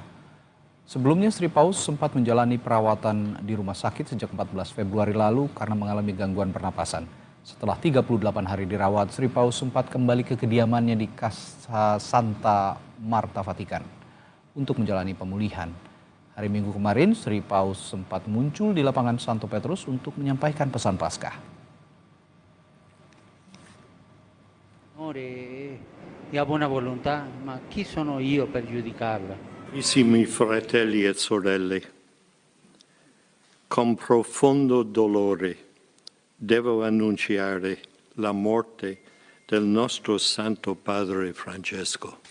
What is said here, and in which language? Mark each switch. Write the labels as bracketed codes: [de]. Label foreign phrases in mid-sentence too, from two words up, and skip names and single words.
[id] Sebelumnya Sri Paus sempat menjalani perawatan di rumah sakit sejak 14 Februari lalu karena mengalami gangguan pernapasan. Setelah 38 hari dirawat, Sri Paus sempat kembali ke kediamannya di Casa Santa Marta, Vatikan untuk menjalani pemulihan. Hari Minggu kemarin, Sri Paus sempat muncul di lapangan Santo Petrus untuk menyampaikan pesan Paskah. [it] Amore e a buona volontà, ma chi sono io per giudicarla? Carissimi fratelli e sorelle, con profondo dolore devo annunciare la morte del nostro Santo Padre Francesco.